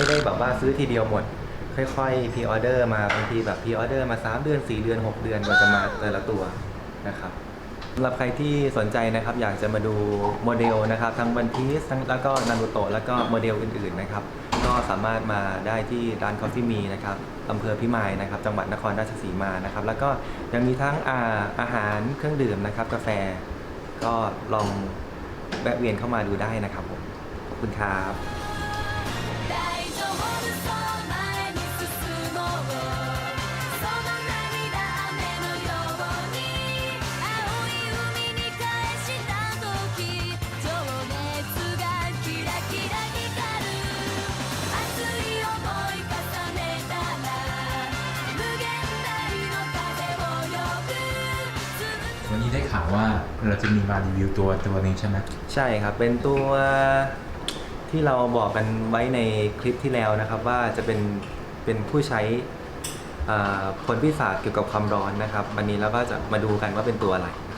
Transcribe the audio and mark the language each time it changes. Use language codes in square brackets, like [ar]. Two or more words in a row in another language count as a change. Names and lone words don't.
[th] ได้แบบว่าซื้อทีเดียวหมด ค่อยๆพรีออเดอร์มาบางทีแบบพรีออเดอร์มา3 เดือน 4 เดือน 6 เดือนกว่าจะมาแต่ละตัวนะครับสำหรับใครที่สนใจนะครับอยากจะมาดูโมเดลนะครับทั้งวันพีซทั้งแล้วก็นารูโตะแล้วก็โมเดลอื่นๆนะครับก็สามารถมาได้ที่ร้านคอฟฟี่มีนะครับอำเภอพิมายนะครับจังหวัดนครราชสีมานะครับแล้วก็ยังมีทั้งอาหารเครื่องดื่มนะครับกาแฟก็ลองแวะเวียนเข้ามาดูได้นะครับผมขอบคุณครับ [ja] 大丈夫そう前に進もうその涙雨のように青い海に返した時情熱がキラキラ光る熱い想い重ねたら無限大の風を呼ぶ [th] วันนี้ได้ข่าวว่าเราจะมีมารีวิวตัวนึงใช่ไหม ใช่ครับ เป็นตัวที่เราบอกกันไว้ในคลิปที่แล้วนะครับ ว่าจะเป็นผู้ใช้ผลพิศาจเกี่ยวกับความร้อนนะครับ วันนี้เราก็จะมาดูกันว่าเป็นตัวอะไร